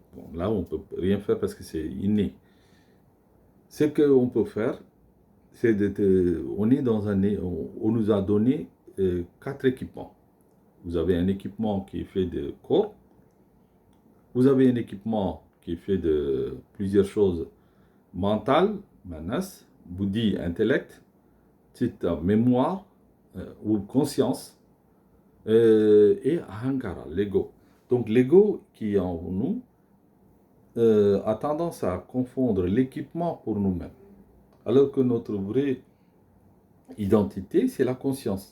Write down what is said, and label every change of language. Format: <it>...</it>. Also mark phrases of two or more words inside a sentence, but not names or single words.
<fr>Bon, là, on ne peut rien faire parce que c'est inné. Ce qu'on peut faire, c'est on est dans on nous a donné 4 équipements. Vous avez un équipement qui est fait de corps. Vous avez un équipement qui est fait de plusieurs choses: mental,</fr> <sa>manas, buddhi, intellect, chitta,</sa> <fr>mémoire ou conscience, et ahankara, l'ego. Donc l'ego qui est en nous a tendance à confondre l'équipement pour nous-mêmes, alors que notre vraie identité, c'est la conscience.</fr>